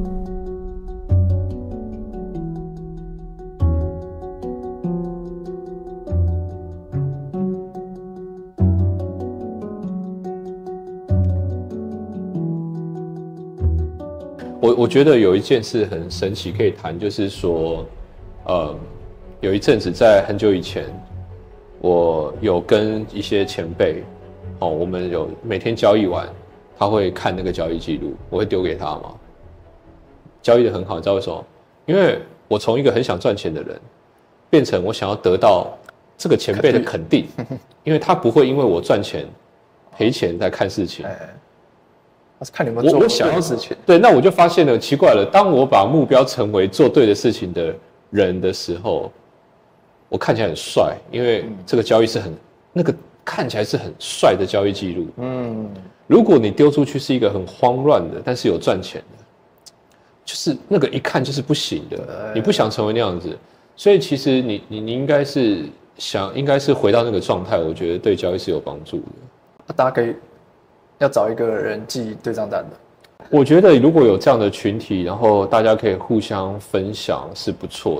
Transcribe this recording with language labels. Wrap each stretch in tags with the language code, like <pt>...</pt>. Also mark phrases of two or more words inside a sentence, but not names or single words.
<zh>我覺得有一件事很神奇可以談，就是說，有一陣子在很久以前，我有跟一些前輩，我們有每天交易完，他會看那個交易記錄，我會丟給他嘛。交易得很好，你知道為什麼？因為我從一個很想賺錢的人，變成我想要得到這個前輩的肯定，因為他不會因為我賺錢賠錢在看事情。看你們做對的事情，对，那我就發現了奇怪了。當我把目標成為做對的事情的人的時候，我看起來很帥，因為這個交易是那個看起來是很帥的交易記錄。如果你丟出去是一個很慌亂的，但是有賺錢的，就是那個一看就是不行的，你不想成為那樣子。所以其實你應該是回到那個狀態，我覺得對交易是有幫助的。大家可以。要找一個人記對賬單的，我覺得如果有這樣的群體，然後大家可以互相分享是不錯。</zh>